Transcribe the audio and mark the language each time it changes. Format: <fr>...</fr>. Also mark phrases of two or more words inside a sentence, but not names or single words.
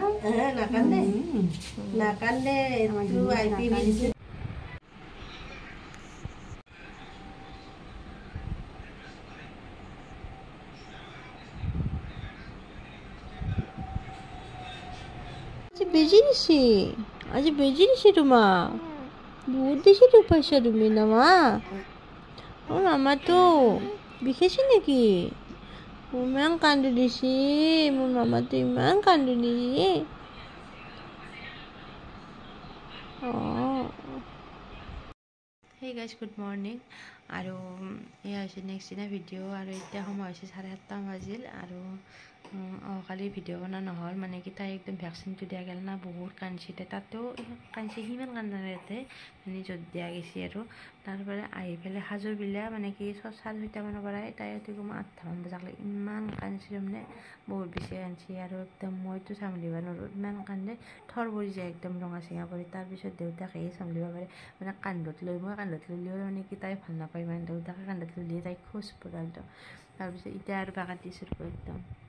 <as>Nakan deh itu IP বেজি দিছি আজি বেজি দিছি তোমাক বহুত দিছি তো পইচা তুমি না মা মামাটো বিষাইছে নেকি ইমান কান্দো দিছি মোৰ মামাটো ইমান কান্দো দিছি</as> <en>Hey guys, good morning</en> <as>আৰু এয়া হৈছে নেক্সট দিনা ভিডিঅ' আৰু এতিয়া সময় হৈছে 7:30 বাজিল আৰু কালি ভিডিঅ' বনোৱা নহ'ল মানে কি তাই একদম ভেকচিনটো দিয়া গ'ল না বহুত কান্দছি তাতেও কান্দছি সিমান কান্দা নাই ইয়াতে মানে য'ত দিয়া গৈছে আৰু তাৰপৰা আহি পেলাই সাজৰ বিলা মানে কি 6:30 মানৰ পৰাই তাই কম 8টা মান বজালৈ ইমান কান্দছি মানে বহুত বেছি কান্দছি আৰু একদম মইতো চম্ভালিব নোৱাৰোঁ ইমান কান্দে থৰ পৰি যায় একদম ৰঙা চিঙা পৰি তাৰপিছত দেউতাকে চম্ভালিব পাৰে মানে কান্ধত লৈ মই কান্ধত ল'লেও মানে কি তাই ভাল নাপায় মানে দেউতাকে কান্ধত ল'লে তাই খোজ পৰে একদম তাৰপিছত এতিয়া আৰু বাগাত দিছোঁ একদম</as>